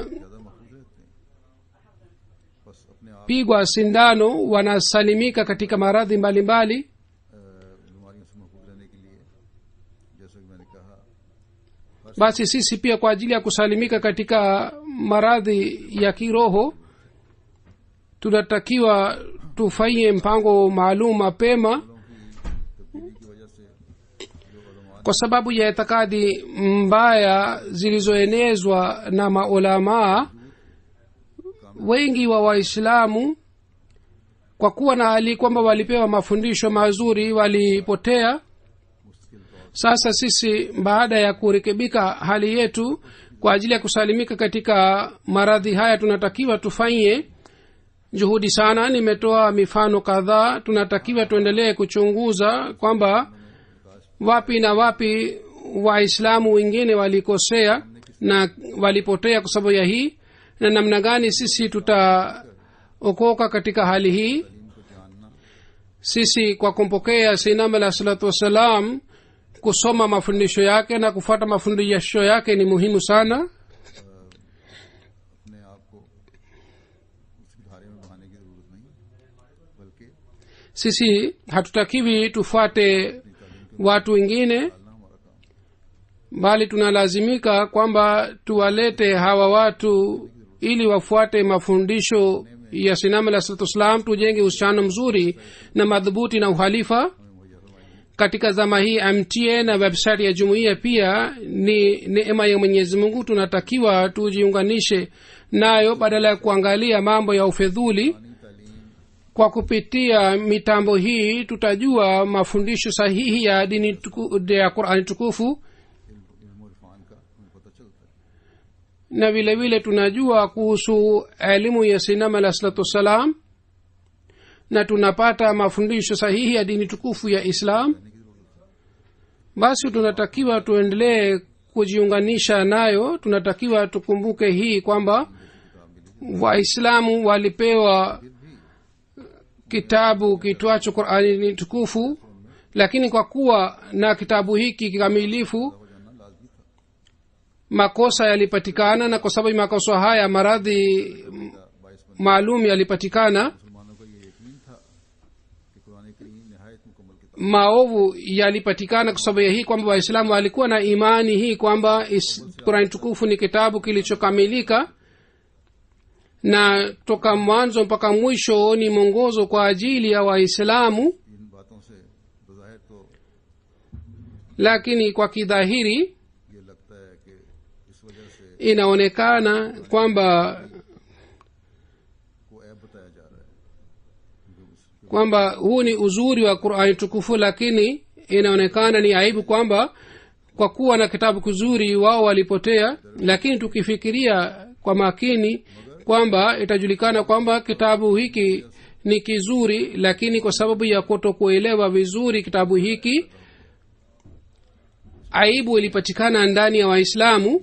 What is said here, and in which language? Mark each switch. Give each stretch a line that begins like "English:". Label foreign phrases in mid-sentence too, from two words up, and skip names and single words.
Urdu: زیادہ محفوظ رہتے ہیں، بس اپنے آپ
Swahili: sindano wanasalimika katika maradhi mbalimbali.
Urdu: بیماریوں سے محفوظ رہنے کے لیے، جیسا کہ میں نے کہا,
Swahili: Basi sisi pia kwa ajili ya kusalimika katika maradhi ya kiroho tunatakiwa tufanye mpango maalum mapema,
Urdu: تبدیلی کی وجہ سے جو علما
Swahili: kwa sababu ya itikadi mbaya zilizoenezwa na maulamaa wengi wa Waislamu. Kwa kuwa na hali kwamba walipewa mafundisho mazuri walipotea.
Urdu: مشکل طور
Swahili: Sasa sisi baada ya kurekebika hali yetu kwa ajili ya kusalimika katika maradhi haya tunatakiwa tufanye juhudi sana. Nimetoa mifano kadhaa. Tunatakiwa tuendelee kuchunguza kwamba wapi na wapi waislamu wengine walikosea na walipotea kwa sababu ya hii, na namna gani sisi tutaokoka katika hali hii.
Urdu: کو جاننا,
Swahili: sisi kwa kumpokea
Arabic: سیدنا علیہ الصلاۃ والسلام,
Swahili: kusoma mafundisho yake na kufuata mafundisho yake ni muhimu sana.
Urdu: اپنے آپ کو اس کی دھارے میں بہانے کی ضرورت نہیں، بلکہ
Swahili: sisi hatutakiwi tufuate watu wengine,
Urdu: ڈالنا ہمارا کام.
Swahili: bali tunalazimika kwamba tuwalete hawa watu ili wafuate mafundisho ya sinama la
Arabic: الصلاۃ والسلام,
Swahili: tujenge uhusiano mzuri na madhubuti na uhalifa katika zama hii. MTA na website ya jumuiya pia ni neema ya Mwenyezi Mungu, tunatakiwa tujiunganishe nayo badala ya kuangalia mambo ya ufedhuli. Kwa kupitia mitambo hii tutajua mafundisho sahihi ya dini ya Qur'ani tukufu,
Urdu: علم اور عرفان کا ہمیں پتا چلتا ہے.
Swahili: na vile vile tunajua kuhusu elimu ya sinama
Arabic: علیہ الصلاۃ والسلام,
Swahili: na tunapata mafundisho sahihi ya dini tukufu ya Islam. Basi tunatakiwa tuendelee kujiunganisha nayo. Tunatakiwa tukumbuke hii kwamba Waislamu walipewa kitabu kitwacho Qur'ani tukufu, lakini kwa kuwa na kitabu hiki kikamilifu makosa yalipatikana, na kwa sababu makosa haya maradhi maalum yalipatikana,
Urdu: مسلمانوں کا یہ یقین تھا کہ قرآن کریم نہایت مکمل کتاب
Swahili: maovu yalipatikana kwa sababu ya hii kwamba waislamu walikuwa na imani hii kwamba Qur'ani tukufu ni kitabu kilichokamilika, na toka mwanzo mpaka mwisho ni mwongozo kwa ajili ya waislamu.
Urdu: ان باتوں سے بظاہر تو
Swahili: Lakini kwa kidhahiri
Urdu: یہ لگتا ہے کہ اس وجہ سے
Swahili: inaonekana kwamba
Urdu: کو عیب بتایا جا رہا ہے.
Swahili: kwamba huu ni uzuri wa Qur'ani tukufu, lakini inaonekana ni aibu kwamba kwa kuwa na kitabu kizuri wao walipotea. Lakini tukifikiria kwa makini kwamba itajulikana kwamba kitabu hiki ni kizuri, lakini kwa sababu ya kutokuelewa vizuri kitabu hiki aibu ilipatikana ndani ya Waislamu.